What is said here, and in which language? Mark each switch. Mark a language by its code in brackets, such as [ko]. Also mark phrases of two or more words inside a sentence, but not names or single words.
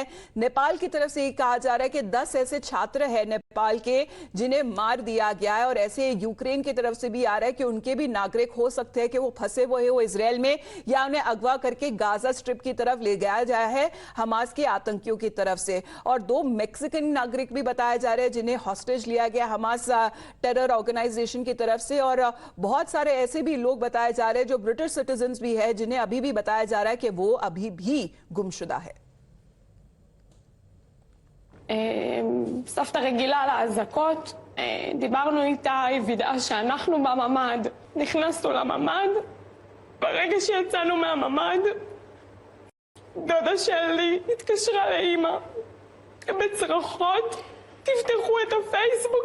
[hi] नेपाल की तरफ से ये कहा जा रहा है कि 10 ऐसे छात्र हैं नेपाल के जिन्हें मार दिया गया है और ऐसे यूक्रेन की तरफ से भी आ रहा है कि उनके भी नागरिक हो सकते हैं कि वो फंसे हुए हैं वो इजराइल में या उन्हें अगवा करके गाजा स्ट्रिप की तरफ ले गया जाया है हमास के आतंकियों की तरफ से। और 2 मैक्सिकन नागरिक भी बताए जा रहे हैं जिन्हें हॉस्टेज लिया गया हमास [en] terror organization [hi] की तरफ से। और बहुत सारे ऐसे भी लोग बताए जा रहे हैं जो [en] British citizens [hi] भी है जिन्हें अभी भी बताया जा रहा है कि वो अभी भी गुमशुदा है। [he] סבתא רגילה לאזעקות, דיברנו איתה, היא וידאה שאנחנו בממ"ד, נכנסנו לממ"ד, ברגע שיצאנו מהממ"ד, דודה שלי התקשרה לאמא בצרחות, תפתחו את הפייסבוק.